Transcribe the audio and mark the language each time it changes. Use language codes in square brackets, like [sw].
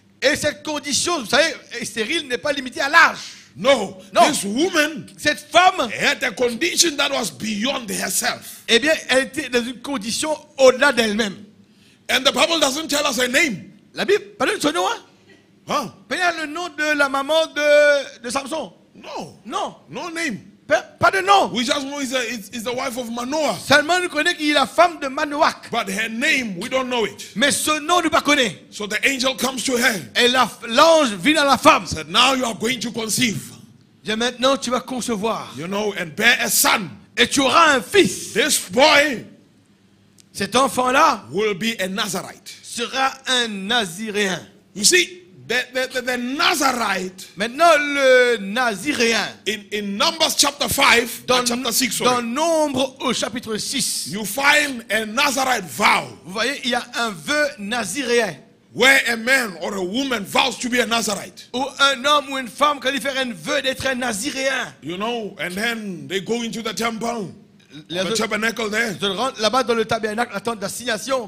[fr] et cette condition, vous savez, stérile n'est pas limitée à l'âge. [en] No, No. this woman [fr] Cette femme, [en] had a condition that was beyond herself. [fr] eh bien, elle était dans une condition au-delà d'elle-même. [en] And the Bible doesn't tell us her name. [fr] La Bible, pas de son nom, hein? Huh? Pas le nom de la maman de Samson. [en] No. [fr] Non, [en] No name. [fr] pas de nom. [en] We just know it's the wife of Manoah. [fr] Seulement, nous connaissons qu'il est la femme de Manoach. [en] But her name, we don't know it. [fr] Mais ce nom, nous ne pas connaît. [en] So the angel comes to her. [fr] Et l'ange vient à la femme. [en] Said, now you are going to conceive. [fr] Dit, maintenant, tu vas concevoir. [en] You know, and bear a son. [fr] Et tu auras un fils. [en] This boy [fr] Cet enfant-là [en] will be a Nazarite. [fr] sera un Naziréen. [en] You see, the Nazarite [fr] Maintenant, le Naziréen, [en] in Numbers chapter 5, [fr] dans [en] chapter 6, [fr] dans Nombre au chapitre 6, [en] you find a Nazarite vow [fr] vous voyez, il y a un vœu naziréen. [en] where a man or a woman vows to be a Nazarite. [fr] Où un homme ou une femme, quand il fait un vœu d'être un Naziréen, [en] You know, and then they go into the temple, [fr] les [en] the [fr] autres [en] tabernacle there, [fr] se rendent là-bas dans le tabernacle, la tente d'assignation,